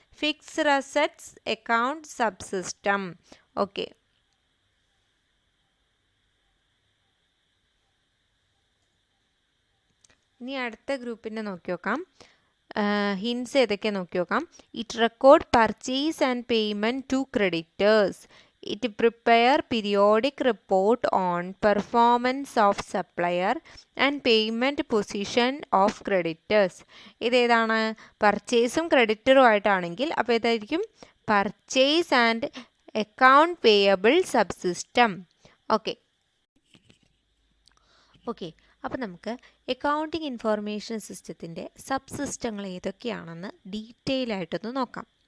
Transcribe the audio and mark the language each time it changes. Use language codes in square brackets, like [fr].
[ml] Fixed assets account subsystem. Okay, ഇനി അടുത്ത ഗ്രൂപ്പിൻ്റെ നോക്കി നോക്കാം. ഹിൻസ് ഏതൊക്കെ നോക്കി നോക്കാം. [en] It record purchase and payment to creditors. It prepare periodic report on performance of supplier and payment position of creditors. [ml] ഇതേതാണ്? പർച്ചേസും ക്രെഡിറ്ററും ആയിട്ടാണെങ്കിൽ അപ്പോൾ ഇതായിരിക്കും purchase and account payable subsystem. Okay, അപ്പോൾ നമുക്ക് അക്കൗണ്ടിങ് ഇൻഫോർമേഷൻ സിസ്റ്റത്തിൻ്റെ സബ്സിസ്റ്റങ്ങൾ ഏതൊക്കെയാണെന്ന് ഡീറ്റെയിൽ ആയിട്ടൊന്ന് നോക്കാം.